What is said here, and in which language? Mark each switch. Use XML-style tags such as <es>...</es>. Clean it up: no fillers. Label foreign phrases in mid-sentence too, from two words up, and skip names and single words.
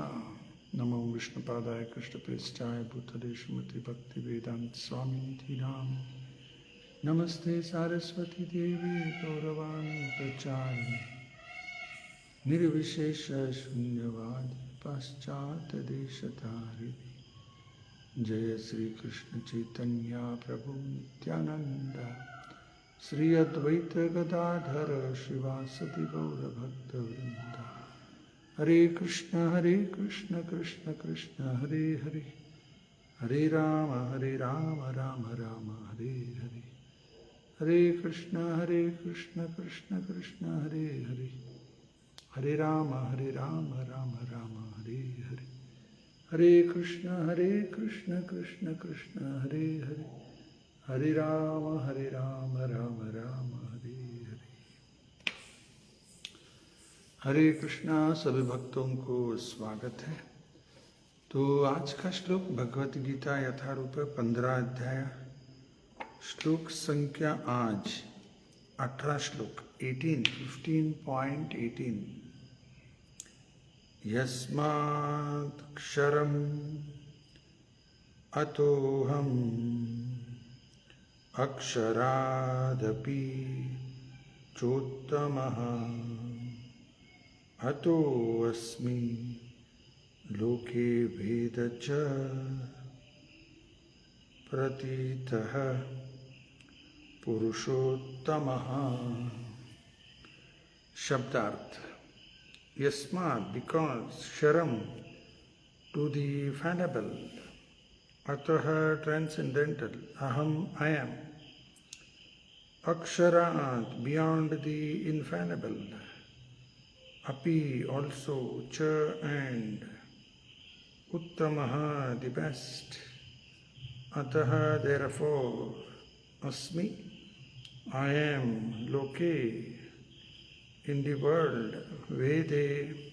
<sa>नमो विष्णुपादाय कृष्णप्रेष्ठाय भूतले श्रीमते भक्तिवेदांत स्वामिनिधि नाम नमस्ते सारस्वती देवी गौरवाणी प्रचारिणी निर्विशेष शून्यवाद पाश्चात्य देशधारिणी। जय श्री कृष्ण चैतन्य प्रभु नित्यानंद श्री अद्वैत गदाधर शिवासदि गौर भक्त वृंद। हरे कृष्ण कृष्ण कृष्ण हरे हरे, हरे राम राम राम हरे हरे। हरे कृष्ण कृष्ण कृष्ण हरे हरे, हरे राम राम राम हरे हरे। हरे कृष्ण कृष्ण कृष्ण हरे हरे, हरे राम राम राम हरे हरे।</sa> <hi>हरे कृष्णा। सभी भक्तों को स्वागत है। तो आज का श्लोक भगवत गीता यथारूप 15 अध्याय श्लोक संख्या आज 18 श्लोक 15.18।</hi> <sa>यस्मात् क्षरम् अतोऽहम् अक्षरादपि चोत्तमः अतोऽस्मि लोके भेदच प्रतीतः पुरुषोत्तमः।</sa> <hi>शब्दार्थ।</hi> <en>यस्मात् because sharam to the fallible, atah transcendental, aham I am, aksharat beyond the infallible, api also, cha and, uttamaha the best, atah therefore, asmi I am, loke in the world, Vede,</en>